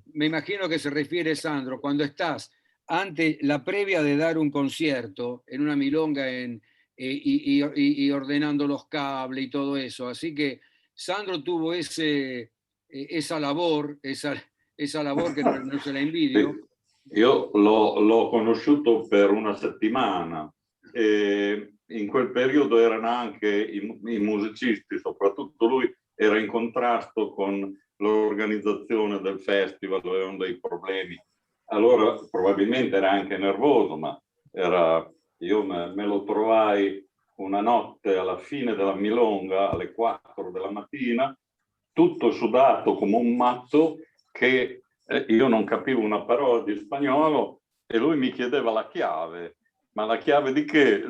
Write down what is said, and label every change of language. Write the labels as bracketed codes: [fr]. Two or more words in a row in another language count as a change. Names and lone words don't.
[es] me imagino que se refiere Sandro, cuando estás ante la previa de dar un concierto en una milonga y ordenando los cables y todo eso. Así que Sandro tuvo esa labor, esa labor que no se la envidio. [it] Sì. Io l'ho conosciuto per una settimana e in quel periodo erano anche i musicisti, soprattutto lui era in contrasto con l'organizzazione del festival, avevano dei problemi. Allora probabilmente era anche nervoso, ma io me lo trovai una notte alla fine della milonga, alle 4 della mattina, tutto sudato come un matto, che io non capivo una parola di spagnolo e lui mi chiedeva la chiave, ma la chiave di che?